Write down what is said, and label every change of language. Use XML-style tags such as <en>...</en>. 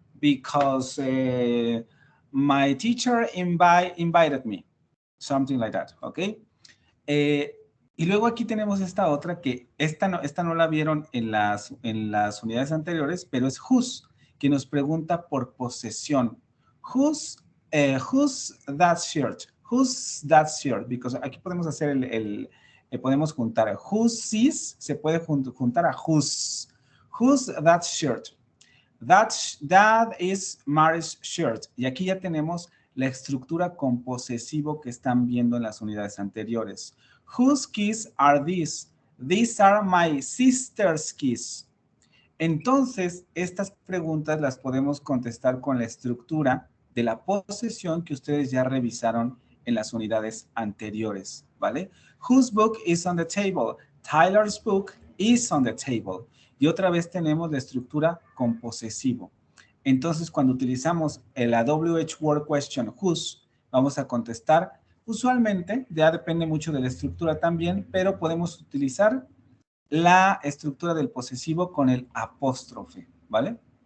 <en>Because my teacher invited me. Something like that, ¿ok?</en> <es>Y luego aquí tenemos esta otra que esta no la vieron en las unidades anteriores, pero es whose, que nos pregunta por posesión.</es> <en>Whose that shirt? Who's that shirt?</en> <es>Because aquí podemos hacer podemos juntar whose is, se puede juntar a whose.</es> <en>Who's that shirt? That is Mary's shirt.</en> <es>Y aquí ya tenemos la estructura con posesivo que están viendo en las unidades anteriores.</es> <en>Whose keys are these? These are my sister's keys.</en> <es>Entonces, estas preguntas las podemos contestar con la estructura de la posesión que ustedes ya revisaron en las unidades anteriores, ¿vale?</es> <en>Whose book is on the table? Tyler's book is on the table.</en> <es>Y otra vez tenemos la estructura con posesivo. Entonces, cuando utilizamos la WH word question whose, vamos a contestar usualmente, ya depende mucho de la estructura también, pero podemos utilizar la estructura del posesivo con el apóstrofe, ¿vale?</es>